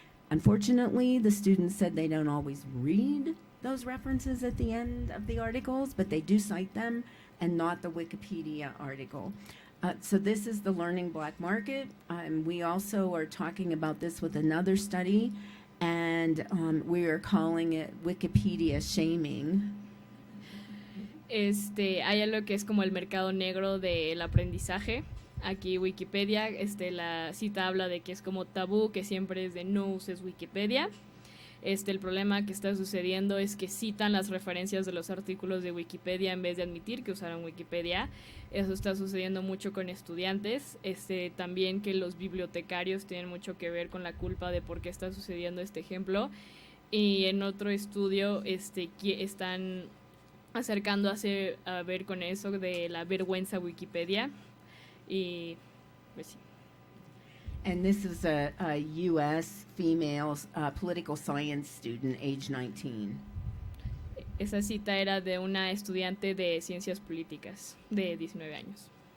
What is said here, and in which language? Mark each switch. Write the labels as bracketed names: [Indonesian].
[English] Unfortunately, the students said they don't always read those references at the end of the articles, but they do cite them, and not the Wikipedia article. So this is the learning black market. We also are talking about this with another study, and we are calling it Wikipedia shaming. [Spanish] Hay algo que es como el mercado negro del aprendizaje. Aquí Wikipedia, la cita habla de que es como tabú, que siempre es de no uses Wikipedia. El problema que está sucediendo es que citan las referencias de los artículos de Wikipedia en vez de admitir que usaron Wikipedia. Eso está sucediendo mucho con estudiantes. También que los bibliotecarios tienen mucho que ver con la culpa de por qué está sucediendo este ejemplo. Y en otro estudio están acercando a ver con eso de la vergüenza Wikipedia. Y pues sí. [English] And this is a U.S. female political science student, age 19. [Spanish] Esa cita era de una estudiante de ciencias políticas de 19 años.